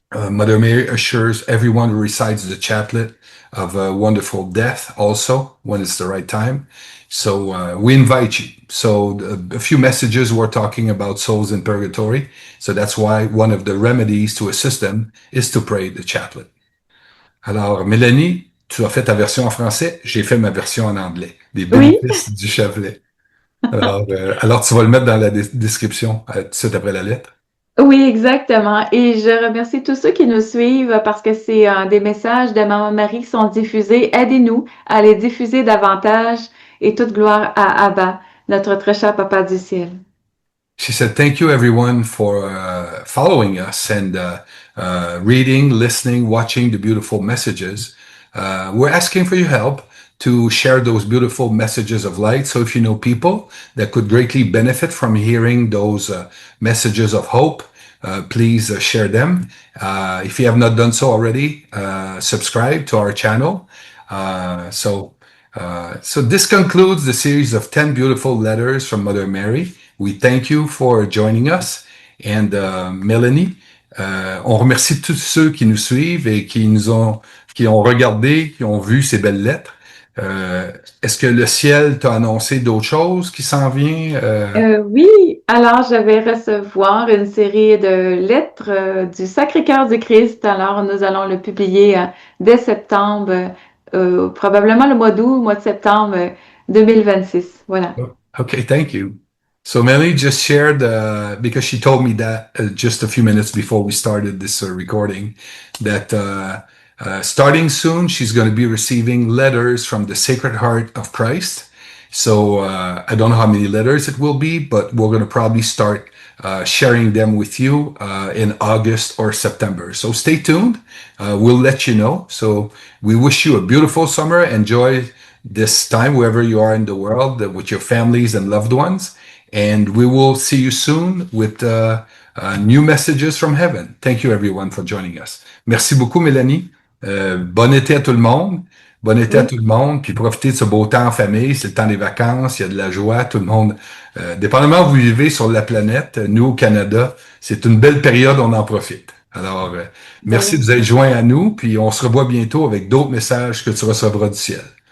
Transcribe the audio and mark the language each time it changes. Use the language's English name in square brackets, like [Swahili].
[English] Mother Mary assures everyone who recites the chaplet of a wonderful death also when it's the right time. So we invite you. So a few messages were talking about souls in purgatory. So that's why one of the remedies to assist them is to pray the chaplet. [French] Alors, Mélanie, tu as fait ta version en français, j'ai fait ma version en anglais. Des Oui, bénéfices du chapelet. Alors tu vas le mettre dans la description tout de suite après la lettre. oui, exactement. Et je remercie tous ceux qui nous suivent parce que c'est des messages de Maman Marie qui sont diffusés. Aidez-nous à les diffuser davantage et toute gloire à Abba, notre très cher Papa du ciel. [English] She said, thank you everyone for following us and reading, listening, watching the beautiful messages. We're asking for your help to share those beautiful messages of light. So if you know people that could greatly benefit from hearing those messages of hope, please share them. If you have not done so already, subscribe to our channel. So this concludes the series of 10 beautiful letters from Mother Mary. We thank you for joining us. [French] And Melanie, on remercie tous ceux qui nous suivent et qui ont regardé, qui ont vu ces belles lettres. Est-ce que le ciel t'a annoncé d'autres choses qui s'en vient? Oui, alors je vais recevoir une série de lettres du Sacré-Cœur du Christ. Alors nous allons le publier dès septembre, probablement le mois d'août, mois de septembre 2026. Voilà. [English] Okay, thank you. So Melanie just shared, because she told me that just a few minutes before we started this recording, that starting soon, she's going to be receiving letters from the Sacred Heart of Christ. So I don't know how many letters it will be, but we're going to probably start sharing them with you in August or September. So stay tuned. We'll let you know. So we wish you a beautiful summer. Enjoy this time wherever you are in the world with your families and loved ones. And we will see you soon with new messages from heaven. Thank you everyone for joining us. [French] Merci beaucoup, Mélanie. Bon été à tout le monde. Bon été à Oui. tout le monde. Puis profitez de ce beau temps en famille. C'est le temps des vacances. Il y a de la joie. Tout le monde, dépendamment où vous vivez sur la planète, nous au Canada, c'est une belle période. On en profite. Alors, merci de vous être joints à nous. Puis on se revoit bientôt avec d'autres messages que tu recevras du ciel.